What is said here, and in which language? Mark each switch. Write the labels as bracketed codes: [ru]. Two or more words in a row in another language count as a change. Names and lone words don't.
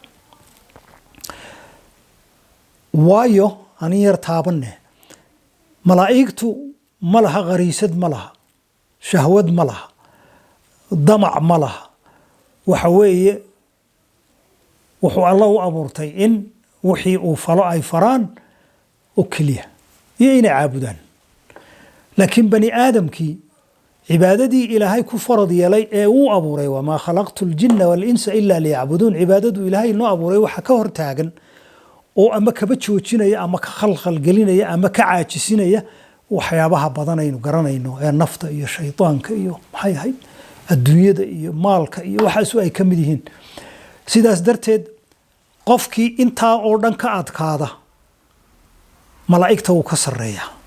[so] waayo ani yar taabanne malaa'igtu malaha qariisad malaha shahwad malaha damac malaha waxa weeye wuxuu Allah u abuurtay in wixii uu falo ay faraan oo kaliya iyo inay caabudaan laakiin bani aadamkii cibaadadii ilaahay ku farad yeelay ee uu abuuray [ar] وما خلقت الجن والإنس إلا ليعبدون [so] cibaadadu ilaahay noo abuuray waxa ka hor taagan oo ama kaba joojinaya ama ka khalkhal gelinaya ama ka caajisinaya waxyaabaha badan aynu garanayno ee nafta iyo shaytaanka iyo maxay ahayd adduunyada iyo maalka iyo waxaas ay ka mid yihiin sidaas darteed qofkii intaa oo dhan ka adkaada malaa'igta uu ka sareeyaa